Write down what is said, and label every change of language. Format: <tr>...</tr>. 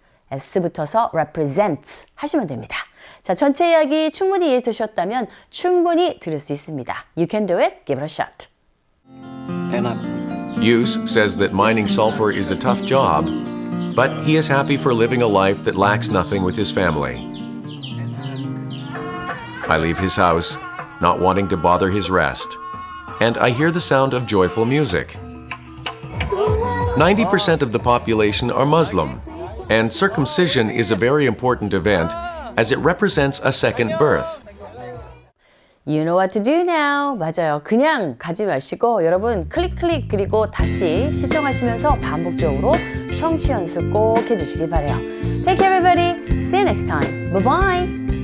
<ko>S 붙어서 represents 하시면 됩니다. 자, 전체 이야기 충분히 이해되셨다면 충분히 들을 수 있습니다.</ko> <en>You can do it. Give it a shot. Hughes says that mining sulfur is a tough job, but he is happy for living a life that lacks nothing with his family. I leave his house, not wanting to bother his rest, and I hear the sound of joyful music. 90% of the population are Muslim, and circumcision is a very important event as it represents a second birth. You know what to do now.</en> <ko>맞아요. 그냥 가지 마시고 여러분 클릭 그리고 다시 시청하시면서 반복적으로 청취 연습 꼭 해주시기 바래요.</ko> <en>Take care everybody. See you next time. Bye bye.</en>